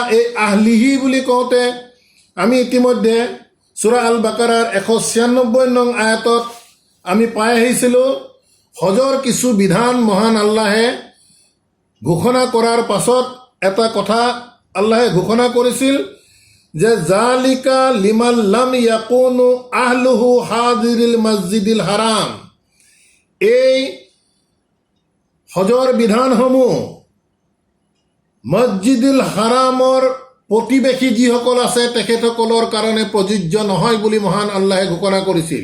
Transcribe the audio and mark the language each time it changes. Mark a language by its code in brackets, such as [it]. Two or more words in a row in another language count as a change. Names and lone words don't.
[as] এই আহলিহি বুলি কওঁতে আমি ইতিমধ্যে সূৰা আল বাকাৰাৰ ১৯৬ নং আয়াতত আমি পাই আহিছিলোঁ। হজৰ কিছু বিধান মহান আল্লাহে ঘোষণা কৰাৰ পাছত এটা কথা আল্লাহে ঘোষণা কৰিছিল যে [ar] ذلك لمن لم يكن أهله حاضري المسجد الحرام, [as] এই হজৰ বিধানসমূহ মছজিদুল হাৰামৰ প্ৰতিবেশী যিসকল আছে তেখেতসকলৰ কাৰণে প্ৰযোজ্য নহয় বুলি মহান আল্লাহে ঘোষণা কৰিছিল।